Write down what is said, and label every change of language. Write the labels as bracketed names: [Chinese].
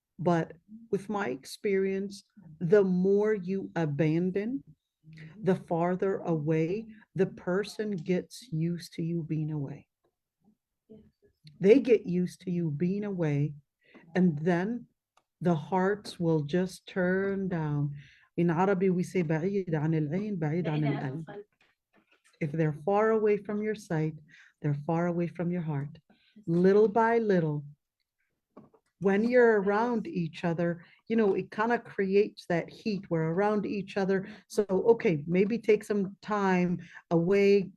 [English] But with my experience, the more you abandon, the farther away the person gets used to you being away. They get used to you being away, and then the hearts will just turn down. [Arabic] In Arabic, we say بعيد عن العين بعيد عن القلب. [English] If they're far away from your sight, they're far away from your heart. Little by little, when you're around each other, it kind of creates that heat. We're around each other. So, okay, maybe take some time away.